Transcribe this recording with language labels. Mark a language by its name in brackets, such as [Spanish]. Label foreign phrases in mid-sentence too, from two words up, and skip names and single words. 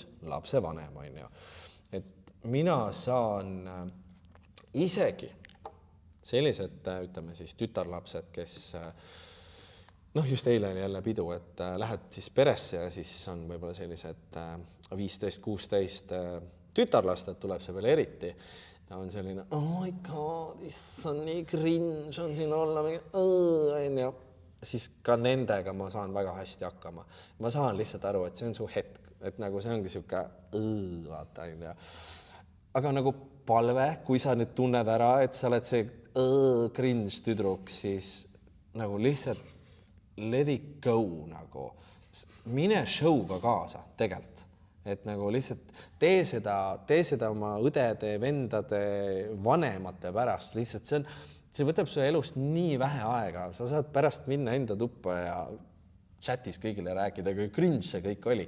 [Estonian] Lapse vanem, Et mina saan isegi sellised, ütleme siis tütarlapsed, kes just eile oli jälle pidu, et lähed siis peresse ja siis on võib-olla sellised 15-16 tütarlasted tuleb see veel eriti ja on selline, [English] oh my god, [Estonian] on nii cringe, on siin olla mingi, siis ka nendega ma saan väga hästi hakkama. Ma saan lihtsalt aru, et see on su hetk, et nagu see ongi siuke vaata, aga nagu palve, kui sa nüüd tunned ära, et sa oled see cringe tüdruk, siis nagu lihtsalt [English] let it go [Estonian] nagu. Mine showga kaasa tegelikult. Et nagu lihtsalt tee seda oma õdede, vendade, vanemate pärast. Lihtsalt see võtab su elust nii vähe aega. Sa saad pärast minna enda tuppa ja chatis kõigile rääkida, kui cringe see kõik oli.